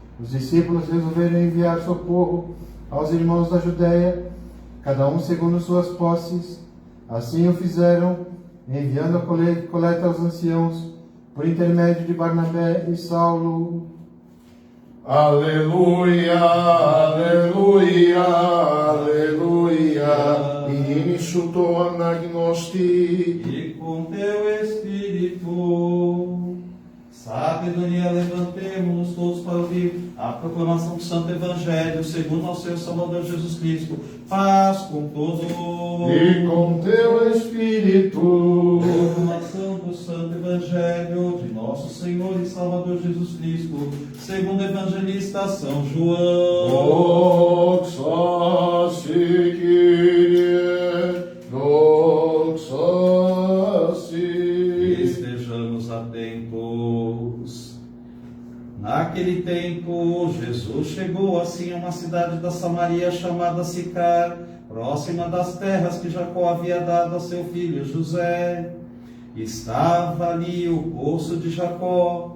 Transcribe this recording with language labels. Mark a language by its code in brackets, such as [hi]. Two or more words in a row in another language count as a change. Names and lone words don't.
[pt] Os discípulos resolveram enviar socorro aos irmãos da Judéia, cada um segundo suas posses. Assim o fizeram, enviando a coleta aos anciãos, por intermédio de Barnabé e Saulo. Aleluia, aleluia, aleluia. In suto anagnosti. E com teu Espírito, sabedoria, levantemo-nos todos para ouvir a proclamação do Santo Evangelho, segundo ao seu Salvador Jesus Cristo. Paz com todos. E com teu Espírito. Proclamação do Santo Evangelho de nosso Senhor e Salvador Jesus Cristo, segundo o evangelista São João. [el] Δόξα σοι Κύριε, δόξα σοι. [pt] Estejamos atentos. Naquele tempo, Jesus chegou assim a uma cidade da Samaria chamada Sicar, próxima das terras que Jacó havia dado a seu filho José. Estava ali o poço de Jacó.